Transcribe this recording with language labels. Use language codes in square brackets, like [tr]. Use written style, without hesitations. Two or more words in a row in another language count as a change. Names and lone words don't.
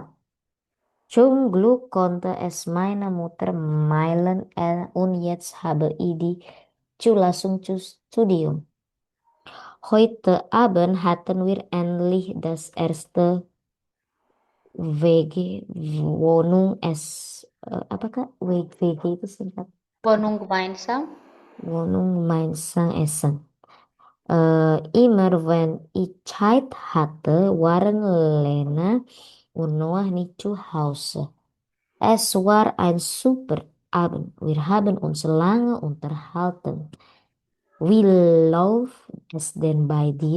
[de] Zum Glück konnte es meine Mutter mailen und jetzt habe ich die Zulassung zum Studium. Heute Abend hatten wir endlich das erste WG-Wohnung [id] apakah WG itu singkat [de] Wohnung gemeinsam. Wohnung gemeinsam Essen. Immer wenn ich Zeit hatte, waren Lena und Noah nicht zu Hause. Es war ein super Abend. Wir haben uns lange unterhalten. Wie läuft es denn bei dir?